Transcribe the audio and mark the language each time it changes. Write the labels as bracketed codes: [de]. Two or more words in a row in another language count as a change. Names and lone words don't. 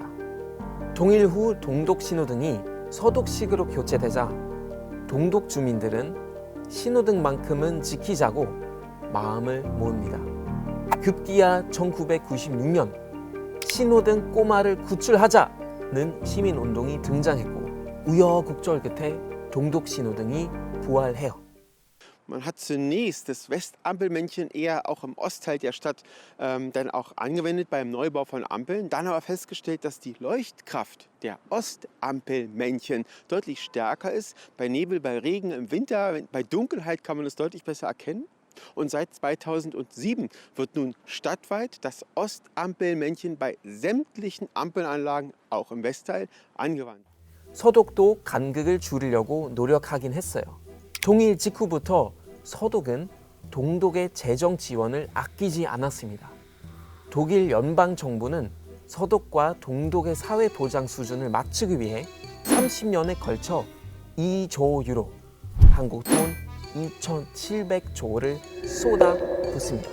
[ko] 통일 후 동독 신호등이 서독식으로 교체되자 동독 주민들은 신호등만큼은 지키자고 마음을 모읍니다. 급기야 1996년 신호등 꼬마를 구출하자는 시민운동이 등장했고 우여곡절 끝에 동독 신호등이 부활해요. [de] Man hat zunächst das Westampelmännchen eher auch im Ostteil der Stadt dann auch angewendet beim Neubau von Ampeln, dann aber festgestellt, dass die Leuchtkraft der Ostampelmännchen deutlich stärker ist. Bei Nebel, bei Regen im Winter, bei Dunkelheit kann man es deutlich besser erkennen. Und seit 2007 wird nun stadtweit das Ostampelmännchen bei sämtlichen Ampelanlagen, auch im Westteil, angewandt. [ko] 서독도 간극을 줄이려고 노력하긴 했어요. 통일 직후부터 서독은 동독의 재정 지원을 아끼지 않았습니다. 독일 연방 정부는 서독과 동독의 사회 보장 수준을 맞추기 위해 30년에 걸쳐 2조 유로, 한국 돈 2,700조를 쏟아붓습니다.